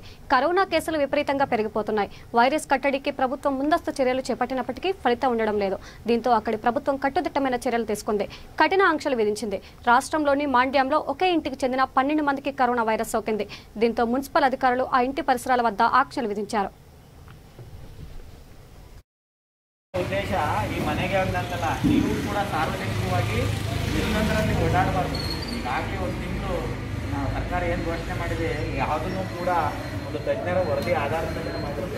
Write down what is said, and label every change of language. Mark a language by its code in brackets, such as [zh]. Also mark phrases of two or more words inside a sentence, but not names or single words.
[te] కరోనా కేసులు విపరీతంగా పెరిగిపోతున్నాయి. వైరస్ కట్టడికి ప్రభుత్వం ముందస్తు చర్యలు చేపట్టినప్పటికీ ఫలితం ఉండడం లేదు. దీంతో అక్కడి ప్రభుత్వం కట్టుదిట్టమైన చర్యలు తీసుకుంది, కఠిన ఆంక్షలు విధించింది. రాష్ట్రంలోని మాండ్యంలో ఒకే ఇంటికి చెందిన 12 మందికి కరోనా వైరస్ సోకింది. దీంతో మున్సిపల్ అధికారులు ఆ ఇంటి పరిసరాల వద్ద ಆಕ್ಷలు ವಿಧಿಂಚಾರು. [kn] ಉದ್ದೇಶ ಈ ಮನೆಗೆ ಒಂದಂತಲ್ಲ, ನೀವು ಕೂಡ ಸಾರ್ವಜನಿಕವಾಗಿ ಎಲ್ಲಂದರಲ್ಲಿ ಓಡಾಡಬಾರ್ದು. ಈಗಾಗಲೇ ಒಂದು ತಿಂಗಳು ಸರ್ಕಾರ ಏನು ಘೋಷಣೆ ಮಾಡಿದೆ ಯಾವುದನ್ನು ಕೂಡ ಒಂದು ತಜ್ಞರ ವರದಿ ಆಧಾರದ ಮೇಲೆ ಮಾಡಿರುತ್ತೆ.